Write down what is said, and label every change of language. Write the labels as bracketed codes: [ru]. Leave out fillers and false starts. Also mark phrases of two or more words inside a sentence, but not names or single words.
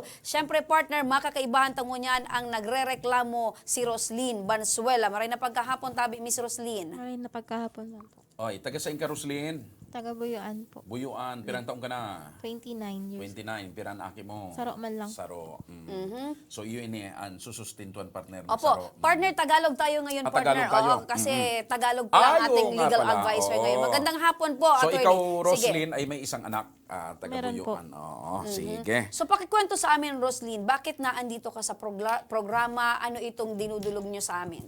[bik] Siyempre partner, makakaibahan tango niyan ang nagrereklamo si Roslyn Bansuela. Maray na pagkahapon tabi Miss Roslyn. Ay, napagkahapon lang po. [tl] Oy, taga saan ka, Roslyn? Taga Buyuan po. [bik] Buyuan, pirang taong ka na? [en] 29 years. [bik] 29, pirang aki mo? Saro man lang. Saro. [tl] So, yun ini ang susustintuan partner ng Opo, Saro. partner, Tagalog tayo ngayon, Ah, partner. Tagalog tayo. Oo, kasi Tagalog pa lang Ay, ating oo nga legal pala. advisor Oo. ngayon. Magandang hapon po, So, attorney. ikaw, Sige. Roslyn, ay may isang anak, taga Meron po. Buyuan. Oo, sige. So, pakikwento sa amin, Roslyn, bakit naandito ka sa programa? Ano itong dinudulog nyo sa amin?